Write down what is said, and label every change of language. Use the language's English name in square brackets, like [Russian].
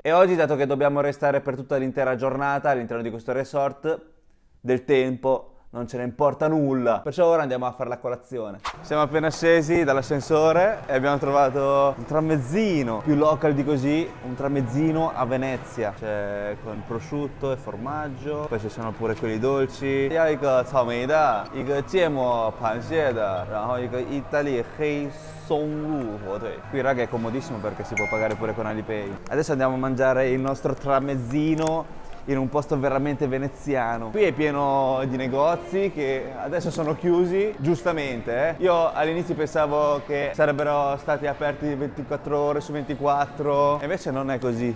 [Italian] E oggi, dato che dobbiamo restare per tutta l'intera giornata all'interno di questo resort, del tempo non ce ne importa nulla. Perciò ora andiamo a fare la colazione. Siamo appena scesi dall'ascensore e abbiamo trovato un tramezzino, più local di così, un tramezzino a Venezia. C'è con prosciutto e formaggio, poi ci sono pure quelli dolci. [Chinese] 要一个草莓的，一个芥末螃蟹的，然后一个意大利黑松露火腿. [Italian] Qui raga è comodissimo perché si può pagare pure con Alipay. Adesso andiamo a mangiare il nostro tramezzino in un posto veramente veneziano. Qui è pieno di negozi che adesso sono chiusi, giustamente. Io all'inizio pensavo che sarebbero stati aperti 24 ore su 24, e invece non è così.